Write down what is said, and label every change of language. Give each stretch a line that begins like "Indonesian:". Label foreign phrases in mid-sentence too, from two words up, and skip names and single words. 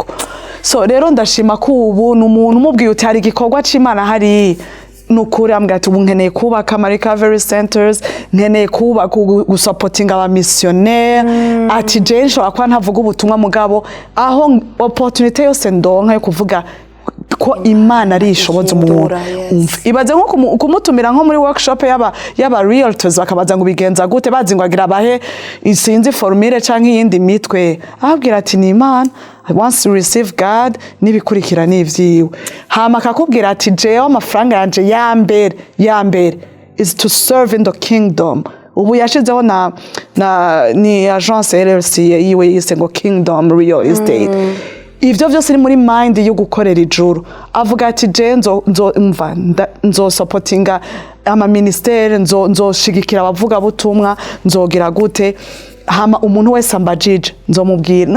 Rundi: So rero ndashima ko ubu ni umuntu umubwiye uti hari igikorwa c'Imana hari nukuri ambwira ati ubu nkeneye kubaka ama
English: recovery centers,
Rundi: nkeneye kubaka gusapotinga aba missionnaire ati je nshobora kuba ntavuga ubutumwa mugabo aho opportunity yose ndonka yo kuvuga ko Imana ari ishoboza umuntu. Ibaze nko kumutumira nko muri workshop yaba realtors bakabaza ngo bigenza gute bazi ngo agira abahe isinzi formule canke yindi mitwe ababwira ati ni Imana
English: once you receive God
Rundi: nibikurikira n'ivyiwe hama akakubwira ati jewe amafaranga yanje ya mbere
English: is to serve in the kingdom.
Rundi: Ubu yashizeho ni agence LLC yiwe yise ngo Kingdom Real Estate. Ivyo vyose ni muri mind yo gukorera ijuru. Avuga ati je nzo supportinga ama ministere, nzoshigikira abavuga butumwa, nzogira gute hama umuntu wese ambajije nzomubwira.